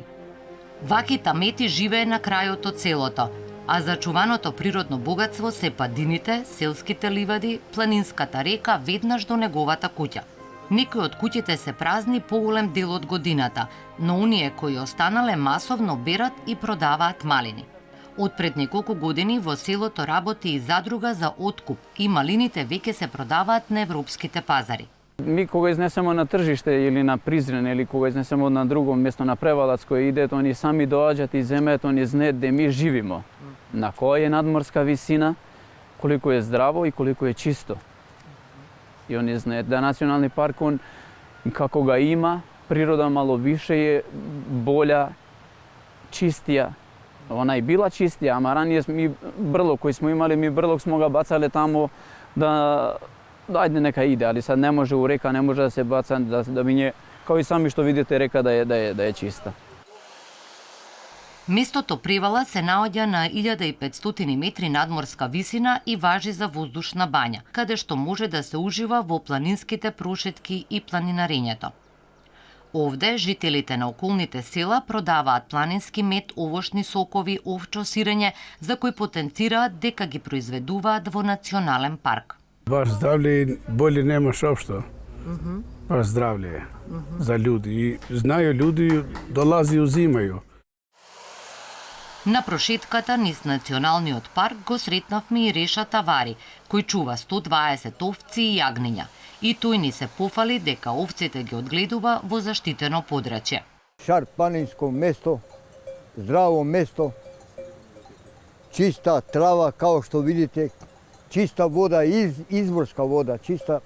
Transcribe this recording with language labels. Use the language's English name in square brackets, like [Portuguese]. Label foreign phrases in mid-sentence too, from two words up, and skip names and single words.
[Macedonian] Ваки тамети живее на крајот од селото, а зачуваното природно богатство се падините, селските ливади, планинската река веднаш до неговата куќа. Некои од куќите се празни поголем дел од годината, но оние кои останале масовно берат и продаваат малини. Од пред неколку години во селото работи и задруга за откуп и малините веќе се продаваат на европските пазари. [Bosnian] Mi koga iznesemo na tržište ili na Prizren ili koga iznesemo na drugo mjesto na Prevalac koji ide, oni sami dođat i zemet, oni znaju gdje mi živimo. Na koja je nadmorska visina, koliko je zdravo i koliko je čisto. I oni znaju da nacionalni park, on kako ga ima, priroda malo više je bolja, čistija. Ona je bila čistija, a ranije mi brlog koji smo imali, mi brlog smo ga bacali tamo da ajde neka ide, ali sad ne može u reka, ne može da se baca, da bi nje, kao i sami što vidite, reka da je čista. [Macedonian] Местото Превала се наоѓа на 1500 метри надморска висина и важи за воздушна бања, каде што може да се ужива во планинските прошетки и планинарењето. Овде жителите на околните села продаваат планински мед, овошни сокови, овчо сирење, за кои потенцираат дека ги произведуваат во национален парк. [Bosnian] Baš zdravlje bolje nemaš opšto. Baš zdravlje za ljudi. I znaju ljudi, dolazi i uzimaju. [Macedonian] На прошетката низ националниот парк го сретнавме и Реша Тавари, кој чува 120 овци и јагниња. И тој ни се пофали дека овците ги одгледува во заштитено подрачје. Шар планинско место, здраво место, чиста трава, као што видите, чиста вода, изворска вода, чиста.